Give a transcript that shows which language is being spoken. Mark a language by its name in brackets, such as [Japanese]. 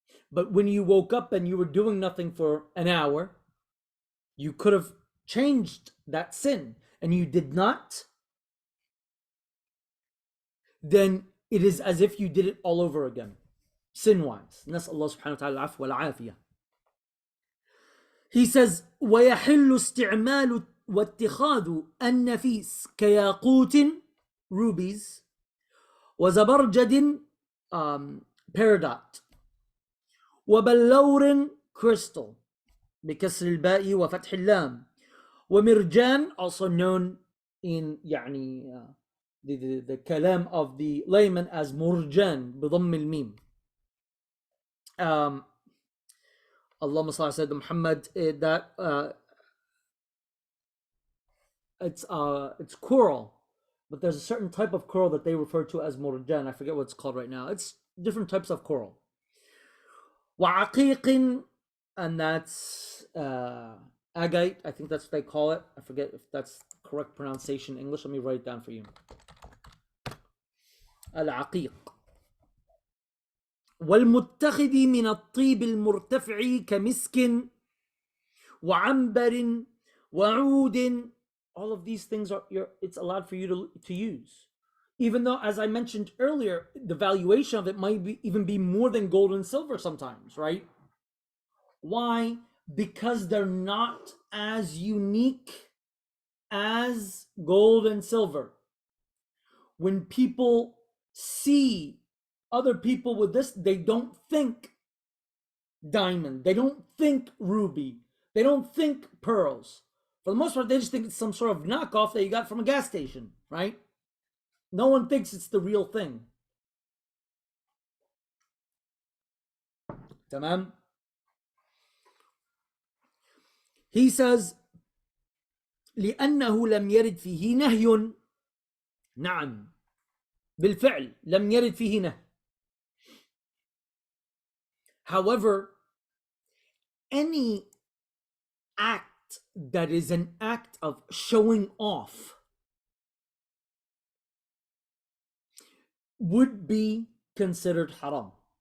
[English] But when you woke up and you were doing nothing for an hour, you could have changed that sin and you did not, then it is as if you did it all over again, sin-wise. [Arabic] نسأل الله سبحانه وتعالى العفو والعافية. [English] He says, [Arabic] وَيَحِلُّ اسْتِعْمَالُ وَاتِّخَاذُ النَّفِيسِ كَيَاقُوتٍ, [English] rubies, [Arabic] وَزَبَرْجَدٍ, [English] peridot, [Arabic] وَبَلَّورٍ, [English] crystal, [Arabic] بكسر الباء وفتح اللام, ومرجان, [English] also known in the kalam of the layman as murjan [Arabic] بضم الميم. [English] Allahumma salli ala Sayyidina Muhammad, that it's coral, but there's a certain type of coral that they refer to as murjan. I forget what it's called right now. It's different types of coral. وعقيق, and that's agate. I think that's what they call it. I forget if that's the correct pronunciation in English. Let me write it down for you. [Arabic] العقيق. والمتخذ من الطيب المرتفع كمسك وعنبر وعود. [English] All of these things it's allowed for you to use, even though, as I mentioned earlier, the valuation of it might even be more than gold and silver sometimes, right? Why? Because they're not as unique as gold and silver. When people see other people with this, they don't think diamond, they don't think ruby, they don't think pearls. For the most part, they just think it's some sort of knockoff that you got from a gas station, right? No one thinks it's the real thing. Tamam? He says, [Arabic] لأنه لم يرد فيه نهي. نعم بالفعل لم يرد فيه نهي. [English] However, any act that is an act of showing off would be considered haram.